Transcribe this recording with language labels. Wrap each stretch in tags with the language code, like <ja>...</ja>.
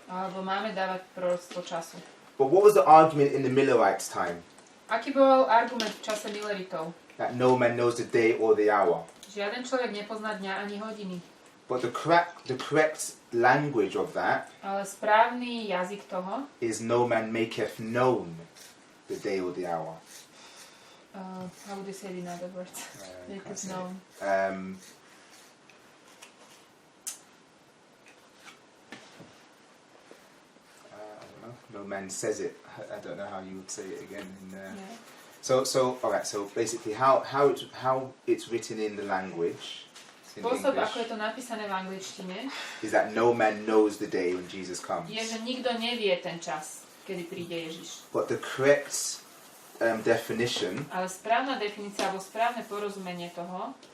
<sk>Alebo máme dávať proroctvo času.</sk> <en>But what was the argument in the Millerites' time?</en> <sk>Aký bol argument v čase Milleritov?</sk> <en>That no man knows the day or the hour.</en> <sk>Žiaden človek nepozná dňa ani hodiny.</sk> <en>But the correct language of that</en> <sk>Ale správny jazyk toho,</sk> <en>is no man maketh known the day or the hour. how would you say it in other words? Make it known. I don't know. No man says it. I don't know how you would say it again. Yeah. So all right. So basically, how it's written in the language in</en> <sk>Spôsob,</sk> <en>English</en> <sk>ako je to napísané v angličtine,</sk> <en>is that no man knows the day when Jesus comes.</en> <sk>je, že nikto nevie ten čas, kedy príde Ježiš.</sk> <en>But the correct definition</en> <sk>Ale správna definícia alebo správne porozumenie toho</sk>